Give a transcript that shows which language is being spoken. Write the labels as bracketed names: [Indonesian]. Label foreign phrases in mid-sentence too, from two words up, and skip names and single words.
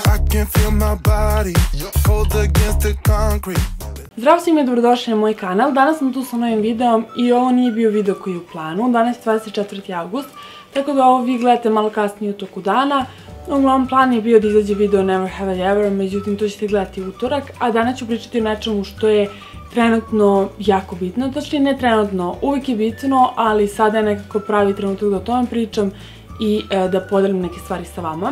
[English] can feel my body cold against the concrete. [Serbian] Zdravo svima i dobrodošli na moj kanal. Danas sam tu sa novim videom i ovo nije bio video koji je u planu. Danas je 24. august, tako da ovo vi gledate malo kasnije u toku dana. Uglavnom plan je bio da izađe video Never Have I Ever, međutim to ćete gledati utorak, a danas ću pričati o nečemu što je trenutno jako bitno, točnije ne trenutno, uvijek je bitno, ali sada je nekako pravi trenutak da o tome pričam i da podelim neke stvari sa vama.